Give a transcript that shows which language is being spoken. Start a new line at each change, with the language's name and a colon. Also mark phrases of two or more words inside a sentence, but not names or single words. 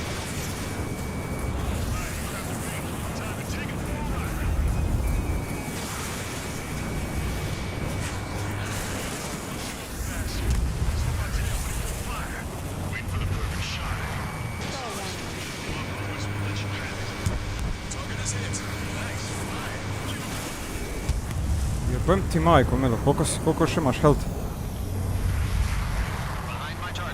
English: Stall warning. Target is hit.
Serbian: Jebem ti majko, Milo, koliko još imaš health?
English: Behind my target.